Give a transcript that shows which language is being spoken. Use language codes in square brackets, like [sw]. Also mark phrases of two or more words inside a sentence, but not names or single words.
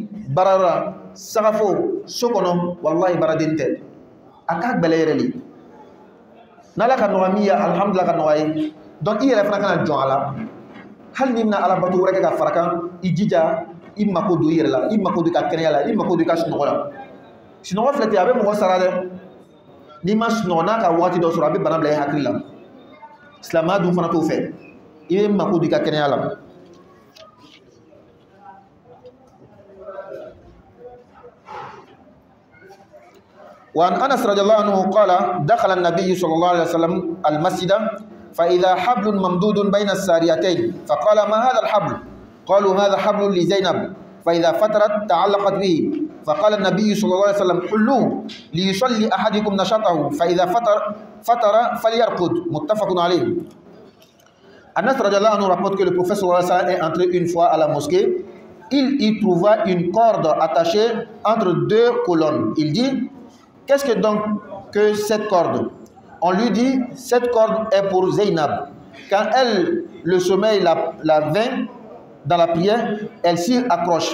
[bm] baarayɔrɔ la sagafo so kɔnɔ wallahi baaraden tɛ a ka gbɛlɛ yɛrɛ de n'ala ka nɔgɔya min ye alhamdulillah ka nɔgɔya ye donc i yɛrɛ fana kana jɔn a la hali ni bɛna ala bato wɛrɛ kɛ ka fara kan i jija i mako don i yɛrɛ la i mako don i ka kɛnɛya la i mako don i ka sunɔgɔ la sunɔgɔ filɛ ten a bɛ mɔgɔ sara dɛ n'i ma sunɔgɔ n'a ka waati dɔ sɔrɔ a bɛ bana bila i hakili la silamɛya dun fana t'o fɛ i bɛ mako don i ka kɛnɛya la [ar] وعن أنس رضي الله عنه قال دخل النبي صلى الله عليه وسلم المسجد فإذا حبل ممدود بين الساريتين فقال ما هذا الحبل قالوا هذا حبل لزينب فإذا فترت تعلقت به فقال النبي صلى الله عليه وسلم حلوه ليصلي أحدكم نشاطه فإذا فتر فليرقد متفق عليه. [fr] Anas [ar] رضي الله عنه [fr] rapporte que le prophète [ar] صلى الله عليه وسلم [fr] est entré une fois à la mosquée. Il y trouva une corde attachée entre deux colonnes. Il dit: qu'est-ce que donc que cette corde? On lui dit: cette corde est pour Zainab. Quand elle, le sommeil la vint dans la prière, elle s'y accroche.